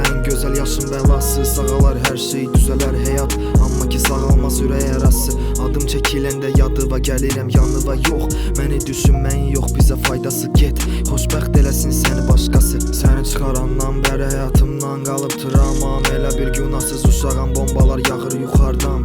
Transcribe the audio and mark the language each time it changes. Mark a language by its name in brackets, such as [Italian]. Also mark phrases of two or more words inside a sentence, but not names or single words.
[Turkish] En güzel yaşım belası, sağalar her şey düzeler hayat. [Azerbaijani] Amma ki sağalmaz ürək yarası. Adım çəkiləndə yadıva gəlirəm yanıva. Yox, məni düşünməyin yox, bizə faydası. Get, xoşbəxt eləsin səni başqası. Səni çıxarandan bəri həyatımdan qalıb travmam. Elə bir günahsız uşağam, bombalar yağır yuxardan.